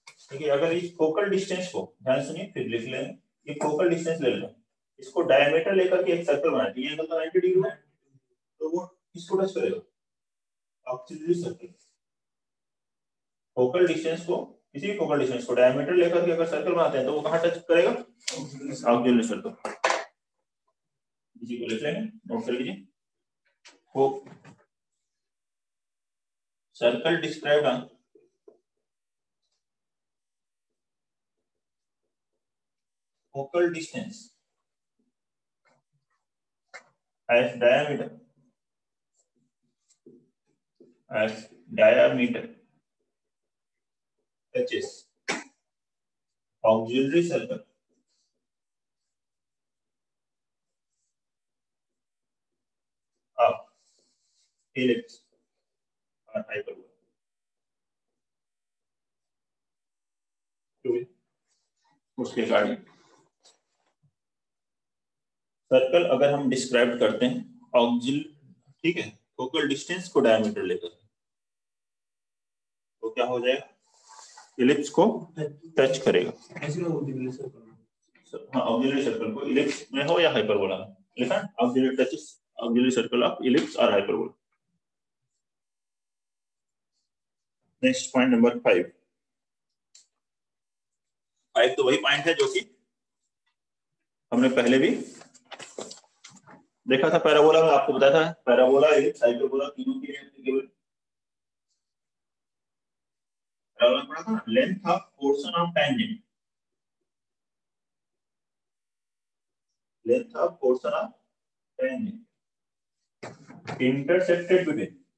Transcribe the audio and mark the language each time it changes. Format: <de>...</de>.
<hi>देखिए अगर इस फोकल डिस्टेंस को ध्यान सुनिए, फिर लिख लें, ये फोकल डिस्टेंस ले लें, इसको डायमीटर लेकर के एक सर्कल बना दिए, एंगल तो 90 डिग्री है, तो वो इसको टच करेगा, ऑक्सिलरी सर्कल। फोकल डिस्टेंस को, किसी फोकल डिस्टेंस को डायमीटर लेकर के अगर सर्कल बनाते हैं तो वो कहां टच करेगा, ऑक्सिलरी सर्कल। इसी को लिख लेंगे, नोट कर लीजिए।</hi> <en>वो circle described on focal distance as diameter touches auxiliary circle of ellipse or hyperbola।</en> <hi>उसके कारण सर्कल अगर हम डिस्क्राइब करते हैं ऑक्सिल, ठीक है, फोकल डिस्टेंस को डायमीटर लेकर, तो क्या हो जाएगा, इलिप्स को टच करेगा। हाँ, ऑक्सिलरी सर्कल को इलिप्स में हो या हाइपरबोला में लिखा, auxiliary touches auxiliary circle of ellipse और हाइपरबोला। नेक्स्ट पॉइंट नंबर 5 तो वही पॉइंट है जो कि हमने पहले भी देखा था पैराबोला में, आपको बताया था पैराबोला इलिप्स हाइपरबोला तीनों के लिए एप्लीकेबल। पैराबोला पढ़ा था, length of portion of tangent, length of portion of tangent</hi> <en>intersected between</en>